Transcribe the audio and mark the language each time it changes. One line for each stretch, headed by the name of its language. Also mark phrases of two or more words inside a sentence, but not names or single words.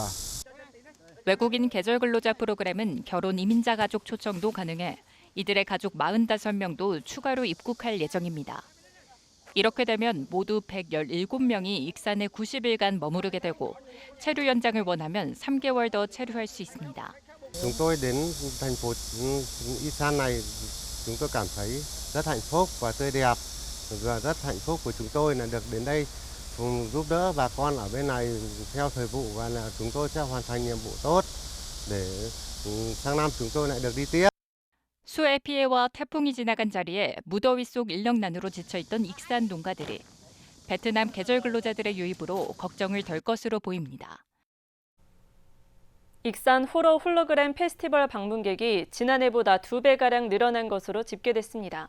Korean: 외국인 계절 근로자 프로그램은 결혼 이민자 가족 초청도 가능해 이들의 가족 45명도 추가로 입국할 예정입니다. 이렇게 되면 모두 117명이 익산에 90일간 머무르게 되고 체류 연장을 원하면 3개월 더 체류할 수 있습니다.
Vietnamese: Chúng tôi đến thành phố Isan này, chúng tôi cảm thấy rất hạnh phúc và tươi đẹp và rất hạnh phúc của chúng tôi là được đến đây giúp đỡ bà con ở bên này theo thời vụ và là chúng tôi sẽ hoàn thành nhiệm vụ tốt để sang năm chúng tôi lại được đi tiếp.
Korean: 수해 피해와 태풍이 지나간 자리에 무더위 속 인력난으로 지쳐있던 익산 농가들이 베트남 계절 근로자들의 유입으로 걱정을 덜 것으로 보입니다. 익산 호러 홀로그램 페스티벌 방문객이 지난해보다 2배가량 늘어난 것으로 집계됐습니다.